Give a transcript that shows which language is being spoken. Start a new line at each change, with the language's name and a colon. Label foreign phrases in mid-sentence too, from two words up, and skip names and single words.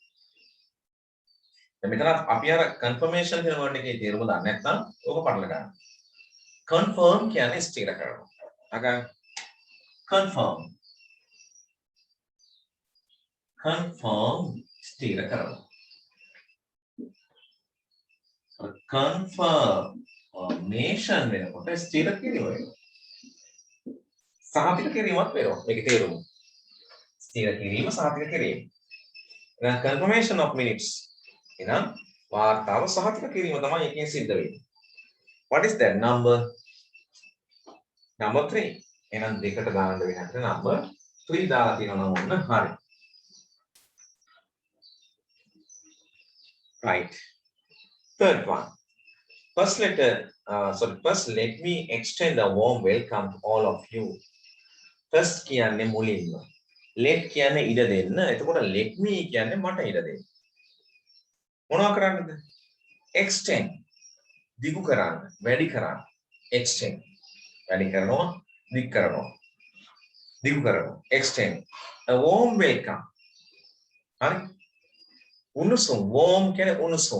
Sinhala: දැන් මෙතන අපි අර confirmation කියන වර්ඩ් එකේ තේරුම දන්නේ නැත්නම් ඕක පටල ගන්න confirm කියන්නේ ස්ථිර කරනවා අග confirm ස්ථිර කරනවා confirmation වෙනකොට ස්ථිර කිරීම වෙනවා. සහතික කිරීමක් වෙනවා. මේකේ තේරුම. ස්ථිර කිරීම සහතික කිරීම. එහෙනම්
English: confirmation of minutes.
Sinhala: එහෙනම් වාර්තාව සහතික කිරීම තමයි එකෙන් සිද්ධ වෙන්නේ.
English: What is that number? Number 3.
Sinhala: එහෙනම් දෙකට දාන්න වෙන හැටි number 3 දාලා තියෙනවා නම් ඔන්න හරි.
English: Right. Third one. First, let me extend a warm welcome to all of you.
Sinhala: First කියන්නේ මුලින්ම. Let කියන්නේ ඉඩ දෙන්න. එතකොට
English: let me
Sinhala: කියන්නේ මට ඉඩ දෙන්න. මොනවා කරන්නද? Extend. දිගු කරන්න, වැඩි කරන්න. Extend. වැඩි කරනවා, දිගු කරනවා. දිගු කරනවා.
English: Extend. A warm welcome.
Sinhala: හරි? උණුසුම්. warm කියන්නේ උණුසුම්.